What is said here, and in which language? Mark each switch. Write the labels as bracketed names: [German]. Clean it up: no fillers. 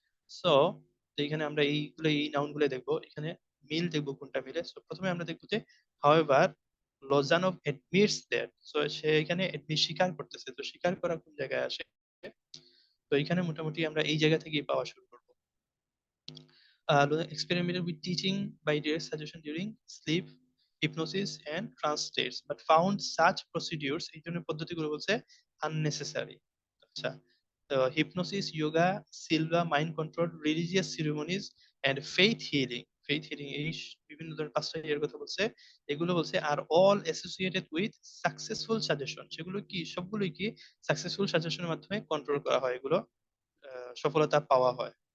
[Bangla] So এখানে আমরা এই নাউন গুলো দেখবো, এখানে মিল দেখবো কোনটা মিলে। সো প্রথমে আমরা দেখবো যে [English] However Lozanov admits that. [Bangla] সো সে এখানে admit স্বীকার করতেছে, তো স্বীকার করা কোন জায়গায় আসে। তো এখানে মোটামুটি আমরা এই জায়গা থেকেই পাওয়া শুরু করবো। [English] Experimented with teaching by direct suggestion during sleep. hypnosis and translates but found such procedures [Bangla] এই ধরনের পদ্ধতিগুলো বলছে [English] unnecessary। [Bangla] আচ্ছা, তো hypnosis, yoga, Silva, mind control, religious সিরিমনিজ and faith healing এই বিভিন্ন ধরনের পাঁচটা ইয়ের কথা বলছে। এগুলো বলছে [English] Are all associated with successful suggestion. [Bangla] সেগুলো কি সবগুলোই কি সাকসেসফুল সাজেশনের মাধ্যমে কন্ট্রোল করা হয়, এগুলো সফলতা পাওয়া হয়।